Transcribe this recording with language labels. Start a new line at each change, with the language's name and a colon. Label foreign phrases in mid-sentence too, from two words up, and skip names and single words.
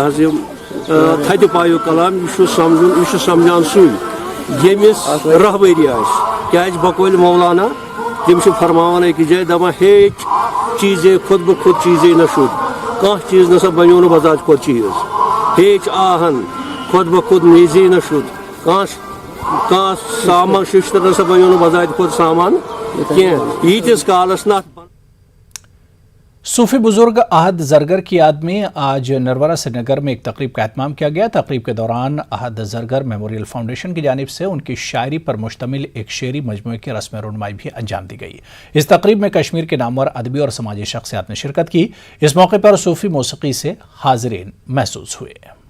Kashmiri: حظ یہِ تھدِ پایُک کلام یہ چھُ سمجھان سُے ییٚمِس رہبری آسہِ کیٛازِ بقول مولانا تِم چھِ فرماوان أکِس جایہِ دپان
Persian: ہیچ چیٖزے خود بہ خود چیٖزے نہ شُد
Kashmiri: کانٛہہ چیٖز نسا بنیو نہٕ بذات خود چیٖز
Persian: ہیچ آہن خود بہ خود میزے نہ شُد
Kashmiri: کانٛہہ سامان ششتر نسا بنیو نہٕ بذات خود سامان کینٛہہ ییٖتِس کالس نہ
Urdu: صوفی بزرگ احد زرگر کی یاد میں آج نروارا سری نگر میں ایک تقریب کا اہتمام کیا گیا۔ تقریب کے دوران احد زرگر میموریل فاؤنڈیشن کی جانب سے ان کی شاعری پر مشتمل ایک شعری مجموعے کی رسم رونمائی بھی انجام دی گئی۔ اس تقریب میں کشمیر کے نامور ادبی اور سماجی شخصیات نے شرکت کی۔ اس موقع پر صوفی موسیقی سے حاضرین محسوس ہوئے۔